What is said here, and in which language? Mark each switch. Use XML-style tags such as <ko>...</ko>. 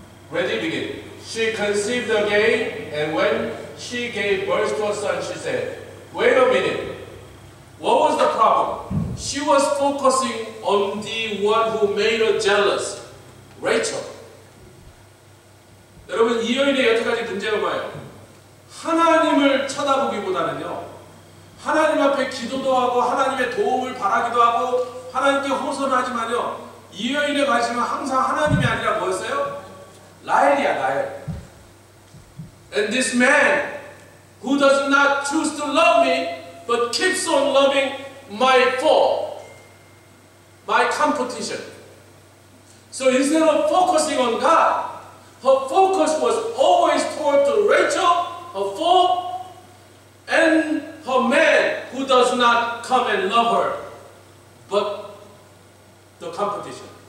<en>Ready, begin. She conceived again, and when she gave birth to a son, she said, "Wait a minute. What was the problem?" She was focusing on the one who made her jealous, Rachel.</en> <ko>여러분, 이 여인의 여태까지 문제가 뭐예요? 하나님을 쳐다보기보다는요, 하나님 앞에 기도도 하고 하나님의 도움을 바라기도 하고 하나님께 호소를 하지만요, 이 여인의 관심은 항상 하나님이 아니라 뭐였어요? 라헬이야, 라헬.</ko> <en>And this man who does not choose to love me but keeps on loving my foe, my competition. So instead of focusing on God, her focus was always toward to Rachel, her foe, and her man who does not come and love her, but the competition.</en>